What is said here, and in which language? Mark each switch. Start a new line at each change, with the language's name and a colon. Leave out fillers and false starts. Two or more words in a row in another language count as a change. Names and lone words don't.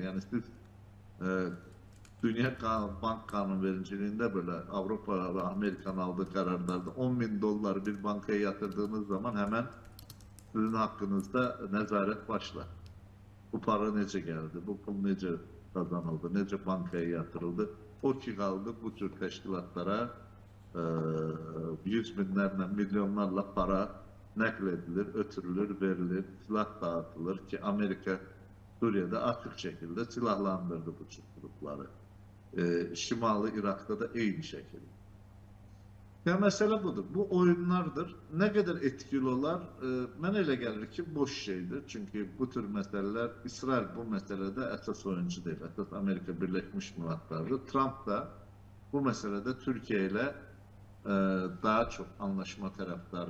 Azerbaijani: Yəni siz Dünya Bank Qanunvericiliğində belə Avropa və Amerikanın aldığı qərarlarda 10 bin dollar bir bankaya yatırdığınız zaman
Turkish: hemen sizin hakkınızda
Azerbaijani: nəzarət başlar. Bu para necə gəldi, bu pul necə kazanıldı, necə bankaya yatırıldı. O ki qaldı bu tür təşkilatlara yüz binlərlə, milyonlarla para nəql edilir, ötürülür, verilir,
Turkish: silah dağıtılır ki Amerika Suriye'de açık şekilde silahlandırdı bu tür grupları. Şimali Irak'ta da eyni şekilde. Ya mesele budur. Bu oyunlardır. Ne kadar etkili olar?
Azerbaijani: Mənə elə gəlir ki boş şeydir.
Turkish: Çünkü bu tür meseleler, İsrail bu meselede esas oyuncu değil. Esas Amerika Birleşmiş Milletler'dir. Trump da bu meselede Türkiye ile daha çok anlaşma taraftarı.